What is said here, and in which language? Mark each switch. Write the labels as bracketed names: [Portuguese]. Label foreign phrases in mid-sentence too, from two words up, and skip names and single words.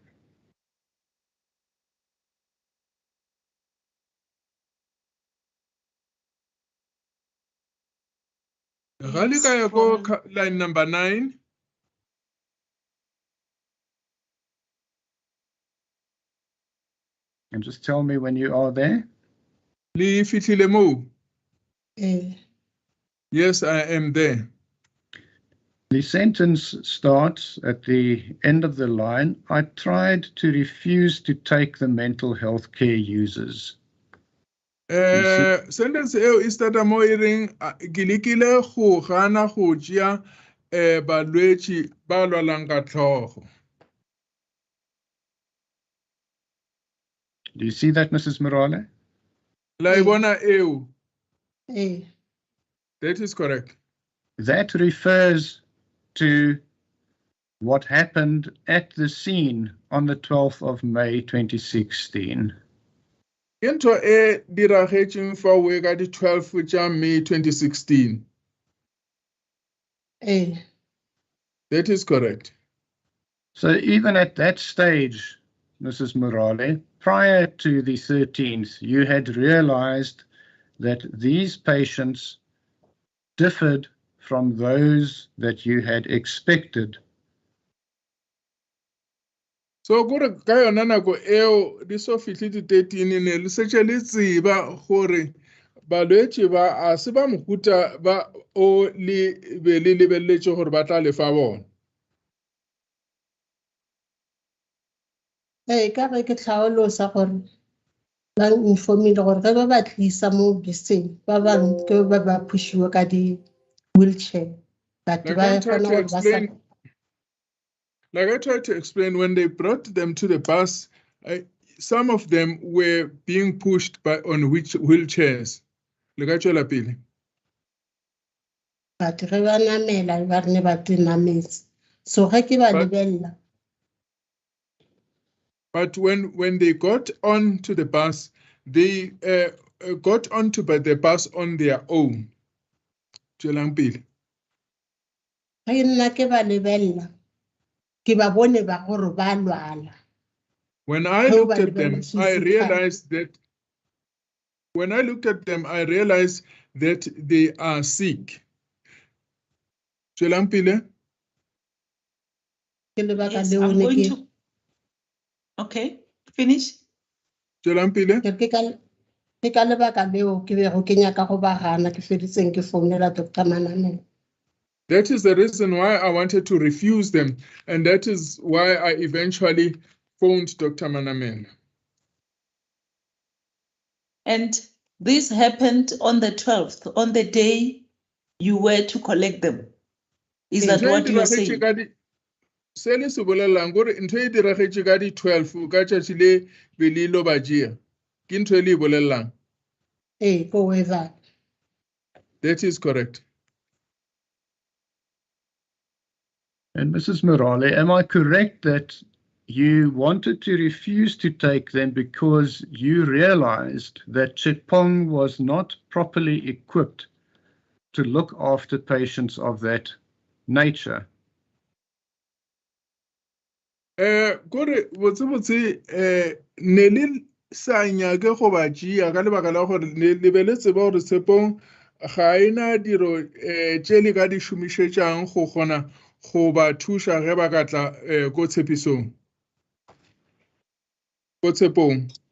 [English] line number 9. and just tell me when you are there. [Northern Sotho] Le fihlile moo? Eh, [English] Yes, I am there. The sentence starts at the end of the line. I tried to refuse to take the mental health care users. [Northern Sotho] Sentence eo e starta mo e reng ke lekile go gana go tšea balwetši ba lwalang ka tlhogo. [English] Do you see that, Mrs. Morale? [Northern Sotho] La e bona eo. eh, [English] That is correct. That refers to what happened at the scene on the 12th of May 2016. [Northern Sotho] Into e diragetšeng fa we ka di 12 tša May 2016. eh, [English] That is correct. So even at that stage, Mrs. Morale, prior to the 13th, you had realized that these patients differed from those that you had expected. [Northern Sotho] So gore ka yona nako eo di so fihle di 13 ne le setse le tseba gore balwetši ba a se ba mohuta ba o le be le lebelletše gore ba tla lefa bona. ka ge ke tlhaolosa gore ba informile gore ge ba ba tlisa mo beseng ba bangwe ke ba phushiwe ka di-wheelchair but [English] Like [Northern Sotho] ba [English] I tried [Northern Sotho] kgona [English] to [Northern Sotho] gore ba sa [English] explain, like I tried to explain, when they brought them to the bus, some of them were being pushed on wheelchairs. [Northern Sotho] Le ka tšwela pele. but ge ba namela ba re ne ba tinametse so ge ke ba lebelela. [English] But when they got onto the bus, they got onto the bus on their own. [Northern Sotho] Tšwelang pele. Ge nna ke ba lebelela ke ba bone ba gore ba lwala. [English] When I looked at them, I realized that when I looked at them, I realized that they are sick. [Northern Sotho] Tšwelang pele. Ke lebaka [English] Yes, [Northern Sotho] leo [English] I'm [Northern Sotho] ne [English] going [Northern Sotho] ke [English] to. Okay, finish. [Northern Sotho] Tšwelang pele. ke ka lebaka leo ke bego ke nyaka go ba gana ke feditseng ke founela Dr. Manamela. [English] That is the reason why I wanted to refuse them, and that is why I eventually phoned Dr. Manamela. And this happened on the 12th, on the day you were to collect them. Is that what you are saying? [Northern Sotho] Se le se bolelang gore ntho e diragetše ka di 12 ka tšatši le be le ilo ba tšea ke ntho e le e bolelang. [English] Go with that. That is correct. And Mrs. Morale, am I correct that you wanted to refuse to take them because you realized that Chepong was not properly equipped to look after patients of that nature? [Northern Sotho] Gore botse ne le sa nyake go ba tšea ka lebaka la gore le be le tseba gore Tshepong ga ena diro tše le ka di šomišetšang go kgona go ba thuša ge ba ka tla ko tshepisong ko Tshepong.